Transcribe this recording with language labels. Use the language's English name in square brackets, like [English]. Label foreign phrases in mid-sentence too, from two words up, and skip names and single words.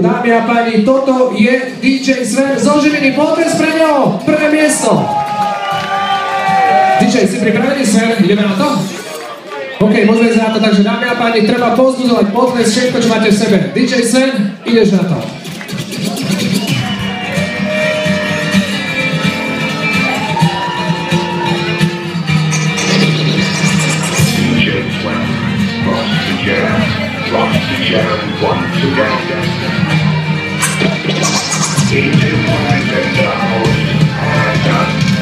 [Slovak] Dámy a páni, toto je DJ Sven zo Žiliny. Potles pre ňo, prvé miesto. DJ, si pripravený, Sven? Ideme na to? OK, môžeme ísť na to, takže dámy a páni, treba povzbudzovať, potles všetko, čo máte v sebe. DJ Sven, ideš na to. [English] Once again, into my house and up.